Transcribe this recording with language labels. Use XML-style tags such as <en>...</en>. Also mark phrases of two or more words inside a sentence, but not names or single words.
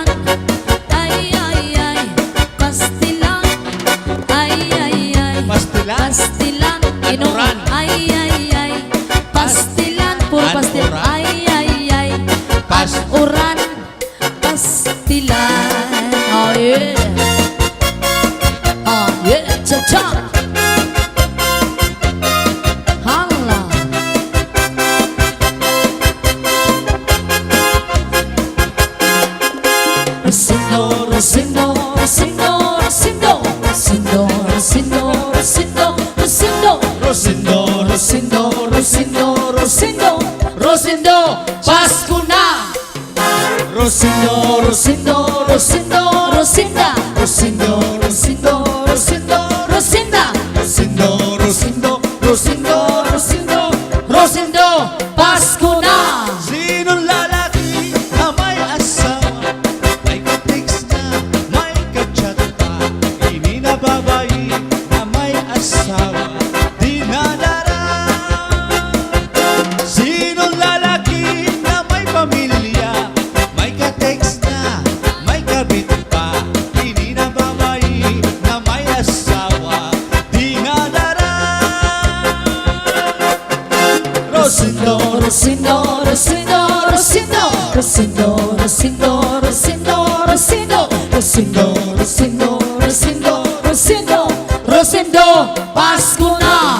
<ceb>Ay, pastilan. Ay, pastilan. Inuran. Ay, pastilan. Puro pastilan. Ay, uran. Pastilan.</ceb> <en>Oh yeah. Oh yeah. Cha-cha. Hala.</en> <tl>Rosindo, Rosindo, Rosindo, Rosindo, Rosindo, Rosindo, Rosindo, Rosindo, Rosindo, Rosindo, Rosindo, Rosindo, Rosindo, Pasko na! Rosindo, Rosindo, Rosindo, Rosinda, Rosindo, Rosindo, Rosindo, Rosinda, Rosindo, Rosindo, Rosindo, Rosindo, Rosindo, Pasko na! Sinong lalaki na may asawa, may ka-text na, may ka-chat pa, hindi na babae na may asawa,</tl> <ceb>di nadara.</ceb> <tl>Sinong lalaki na may pamilya, may ka-text na, may kabit pa, hindi na babae na may asawa,</tl> <ceb>di nadara.</ceb> <tl>Rosindo, Rosindo, Rosindo, Rosindo, Rosindo, Rosindo, Rosindo, Rosindo, Rosindo, Rosindo, Rosindo, Rosindo, Rosindo, Pasko na!</tl>